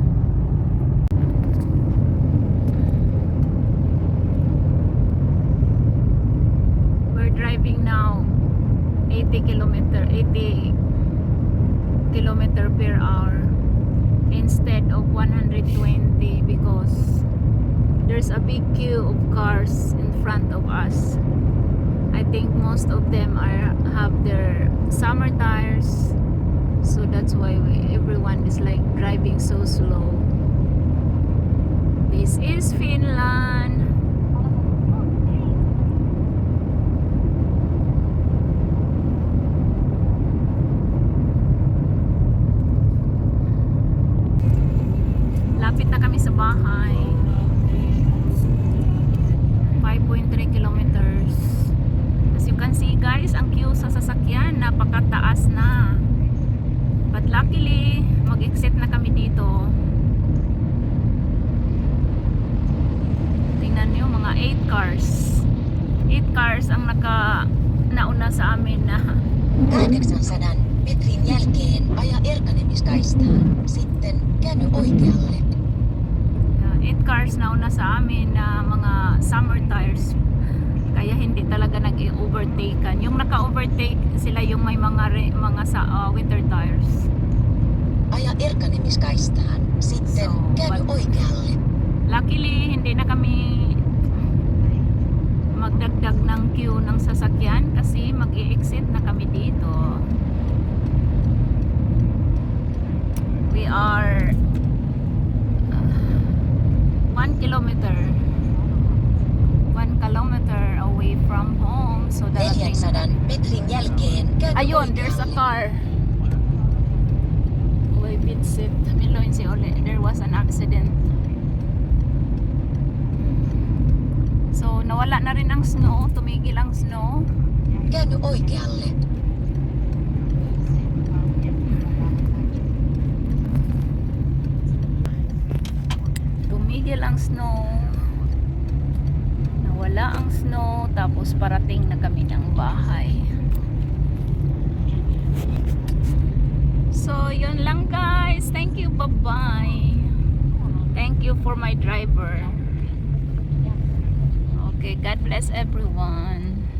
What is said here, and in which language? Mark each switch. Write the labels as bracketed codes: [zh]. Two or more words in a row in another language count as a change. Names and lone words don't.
[en] We're driving now 80 kilometer per hour instead of 120 because there's a big queue of cars in front of us. I think most of them have their summer tires, so that's why everyone is like driving so slow. This is Finland. [tl] Lapit na kami sa bahay. [en] 5.3 kilometers. As you can see guys, [tl] ang queue sa sasakyan napakataas na. But luckily, mag-exit na kami dito. Tingnan nyo, mga 8 cars. 8 cars ang nauna sa amin na [fi] 800 metrin jälkeen aja Erkanemiskaistaan. Sitten käänny oikealle. [tl] 8 cars na una sa amin na mga [en] summer tires, [tl] kaya hindi talaga nag-overtaken. Yung naka-overtake sila yung may mga winter tires. [fi] Aja Erkanemiskaistaan. Sitten käänny oikealle. [tl] Luckily hindi na kami magdagdag ng queue ng sasakyan kasi mag-i-exit na kami dito. [en] We are 1 kilometer away from home, so darating [fi] 400 metrin jälkeen käänny [tl] ayun, [en] there's a [fi] oikealle. car. Uy, bitsit. Miloin si Ole. [en] There was an accident. So, [tl] nawala na rin ang snow. Tumigil ang snow. [fi] Käänny oikealle. [tl] Tumigil ang snow. Nawala ang snow. Tapos parating na kami ng bahay. So, yun lang guys. [en] Thank you. Bye-bye. Thank you for my driver. Okay, God bless everyone.